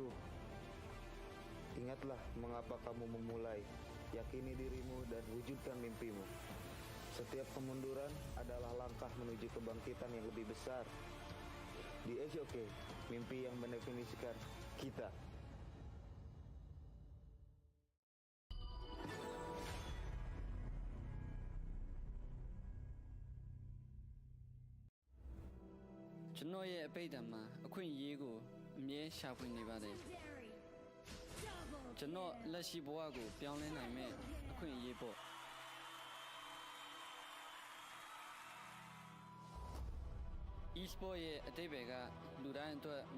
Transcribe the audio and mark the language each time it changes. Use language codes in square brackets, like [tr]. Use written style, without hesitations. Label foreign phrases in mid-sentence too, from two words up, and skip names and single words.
[id] Ingatlah mengapa kamu memulai. Yakini dirimu dan wujudkan mimpimu. Setiap kemunduran adalah langkah menuju kebangkitan yang lebih besar. Di HOK, mimpi yang mendefinisikan kita. [my] ကျွန်တော်ရဲ့အပိတ်တံမှာအခွင့်အရေးကိုအမြဲရှာဖွေနေပါတယ်ကျွန်တော်လက်ရှိဘဝကိုပြောင်းလဲနိုင်မဲ့အခွင့်အရေးပေါ့ e-sport ရဲ့အတိတ်ဘက်ကလူတိုင်းအတွက်မ